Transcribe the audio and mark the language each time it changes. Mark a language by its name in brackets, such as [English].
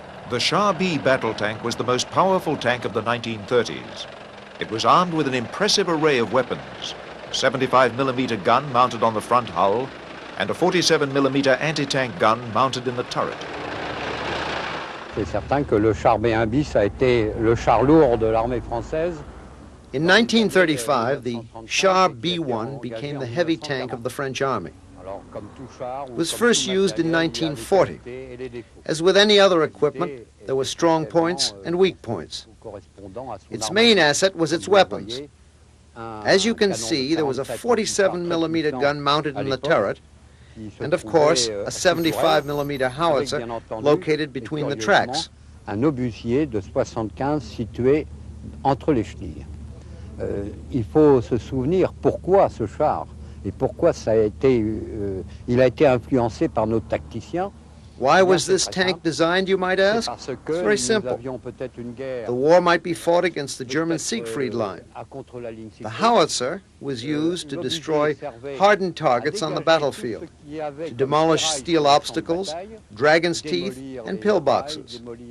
[English] The Char B battle tank was the most powerful tank of the 1930s. It was armed with an impressive array of weapons: a 75mm gun mounted on the front hull and a 47mm anti-tank gun mounted in the turret. [French] C'est certain que le Char B1 bis a été le char lourd de l'armée française. [English] In 1935, the Char B1 became the heavy tank of the French army. It was first used in 1940. As with any other equipment, there were strong points and weak points. Its main asset was its weapons. As you can see, there was a 47mm gun mounted in the turret, and of course, a 75mm howitzer located between the tracks. [French] Un obusier de 75 situé entre les chenilles. Il faut se souvenir pourquoi ce char et pourquoi il a été influencé par nos tacticiens. [English] Why was this tank designed, you might ask? It's very simple. The war might be fought against the German Siegfried Line. The howitzer was used to destroy hardened targets on the battlefield, to demolish steel obstacles, dragon's teeth, and pillboxes.